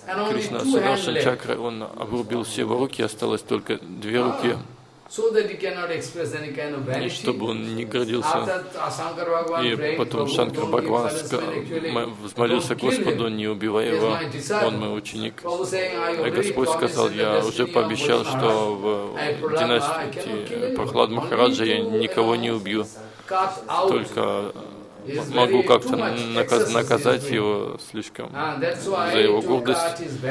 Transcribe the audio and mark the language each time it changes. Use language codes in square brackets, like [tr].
[ru] Кришна Сударшан Чакра, он обрубил все его руки, осталось только две руки. [en] So that he cannot express any kind of vanity. [ru] И чтобы он не гордился. И потом Шанкар Бхагаван взмолился Господу, не убивай его, он мой ученик. И Господь сказал, я уже пообещал, что в династии Прохлад Махараджа я никого не убью, только могу как-то наказать его слишком за его гордость.